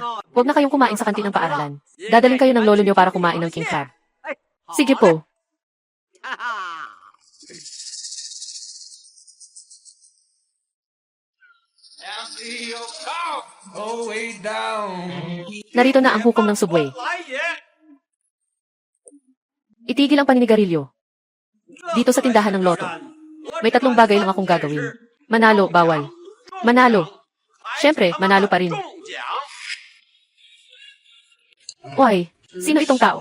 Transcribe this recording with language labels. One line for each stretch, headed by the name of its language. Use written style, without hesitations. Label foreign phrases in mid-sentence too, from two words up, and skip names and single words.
Filipino: Huwag na kayong kumain sa kantin ng paaralan. Dadaling kayo ng lolo niyo para kumain ng
English: king crab.
Filipino: Sige po. Narito na ang hukom ng subway.
Chinese: 来也！
Filipino: Itigil ang paninigarilyo. Dito sa tindahan ng loto. May 3 bagay lang akong gagawin. Manalo, bawal. Manalo. Siyempre, manalo pa rin.
Chinese: 中奖！
Filipino: Why? Sino itong tao?